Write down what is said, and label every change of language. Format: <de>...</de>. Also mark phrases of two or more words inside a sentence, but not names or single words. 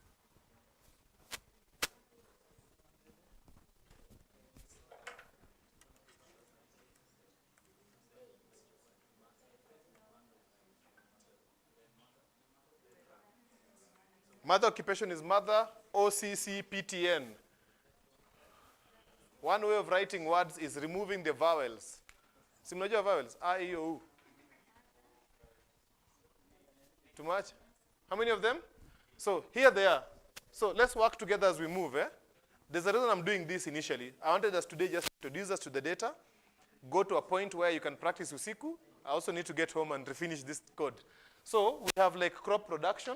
<en>Mother occupation is mother, OCCPTN. One way of writing words is removing the vowels.</en> <sw>Si mnajua vowels? A, E, O, U.</sw> <en>Too much? How many of them? So here they are. So let's work together as we move. There's a reason I'm doing this initially. I wanted us today just to introduce us to the data, go to a point where you can practice usiku. I also need to get home and refinish this code. So we have like crop production.</en>